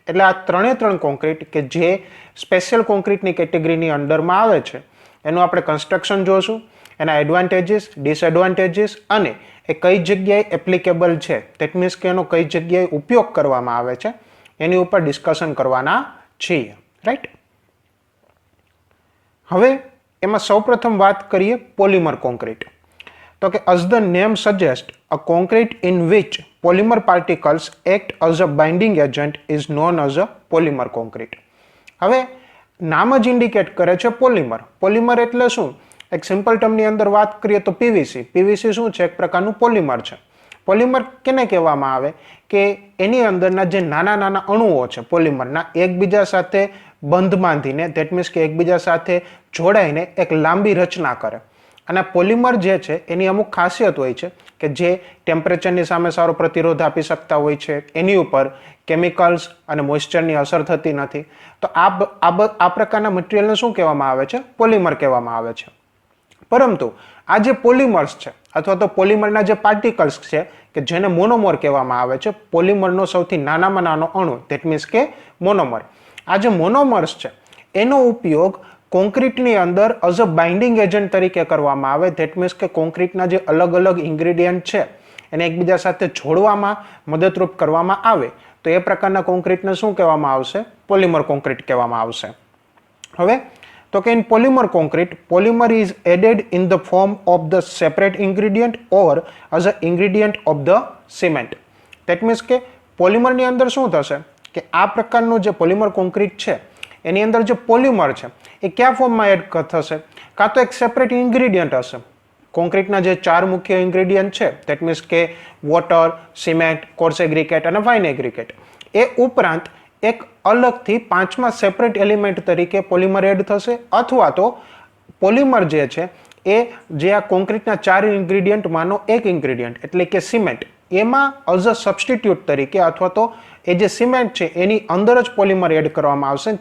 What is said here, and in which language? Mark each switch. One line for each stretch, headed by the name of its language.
Gujarati: એટલે આ ત્રણ કોન્ક્રીટ કે જે સ્પેશિયલ કોન્ક્રીટની કેટેગરીની અંડરમાં આવે છે એનું આપણે કન્સ્ટ્રક્શન જોશું, એના એડવાન્ટેજીસ, ડિસએડવાન્ટેજીસ અને એ કઈ જગ્યાએ એપ્લિકેબલ છે
English: that means
Gujarati: કે એનો કઈ જગ્યાએ ઉપયોગ કરવામાં આવે છે એની ઉપર ડિસ્કશન કરવાના છીએ. રાઈટ. હવે એમાં સૌપ્રથમ વાત કરીએ પોલિમર કોન્ક્રીટ. તો કે
English: as the name suggests, a concrete in which polymer particles act as a binding agent is known as a polymer concrete.
Gujarati: હવે નામ જ ઇન્ડિકેટ કરે છે પોલિમર. પોલિમર એટલે શું? એક સિમ્પલ ટર્મની અંદર વાત કરીએ તો પીવીસી. પીવીસી શું છે? એક પ્રકારનું પોલિમર છે. પોલિમર કેને કહેવામાં આવે કે એની અંદરના જે નાના નાના અણુઓ છે પોલિમરના એકબીજા સાથે બંધ બાંધીને
English: that means
Gujarati: કે એકબીજા સાથે જોડાઈને એક લાંબી રચના કરે. અને પોલિમર જે છે એની અમુક ખાસિયત હોય છે કે જે ટેમ્પરેચરની સામે સારો પ્રતિરોધ આપી શકતા હોય છે, એની ઉપર કેમિકલ્સ અને મોઇસ્ચરની અસર થતી નથી. તો આ પ્રકારના મટીરિયલને શું કહેવામાં આવે છે? પોલિમર કહેવામાં આવે છે. પરંતુ આ જે પોલિમર્સ છે અથવા તો પોલિમરના જે પાર્ટિકલ્સ છે કે જેને મોનોમર કહેવામાં આવે છે, પોલિમરનો સૌથી નાનામાં નાનો અણુ
English: that means
Gujarati: કે મોનોમર. આ જે મોનોમર્સ છે એનો ઉપયોગ કોન્ક્રીટની અંદર
English: as a binding agent
Gujarati: તરીકે કરવામાં આવે.
English: that means
Gujarati: કે કોન્ક્રીટના જે અલગ અલગ ઇન્ગ્રેડિયન્ટ છે એને એકબીજા સાથે જોડવામાં મદદરૂપ કરવામાં આવે તો એ પ્રકારના કોન્ક્રીટને શું કહેવામાં આવશે? પોલિમર કોન્ક્રીટ કહેવામાં આવશે. હવે તો કે
English: in polymer concrete, polymer is added in the form of the separate ingredient or as a ingredient of the cement. That means
Gujarati: કે પોલિમરની અંદર શું થશે કે આ પ્રકારનું જે પોલિમર કોન્ક્રીટ છે એની અંદર જે પોલિમર છે એ કયા ફોર્મમાં એડ થશે? કાં તો એક સેપરેટ ઇન્ગ્રેડિયન્ટ હશે. કોન્ક્રીટના જે ચાર મુખ્ય ઇન્ગ્રેડિયન્ટ છે
English: that means
Gujarati: કે વોટર, સિમેન્ટ, કોર્સ એગ્રીગેટ અને ફાઇન એગ્રીગેટ, એ ઉપરાંત એક અલગથી પાંચમા સેપરેટ એલિમેન્ટ તરીકે પોલિમર એડ થશે અથવા તો પોલિમર જે છે એ જે આ કોન્ક્રીટના ચાર ઇન્ગ્રેડિયન્ટમાંનો એક ઇન્ગ્રેડિયન્ટ એટલે કે સિમેન્ટ એમાં
English: as a substitute
Gujarati: તરીકે અથવા તો એ જે સિમેન્ટ છે એની અંદર જ પોલિમર એડ કરવામાં આવશે.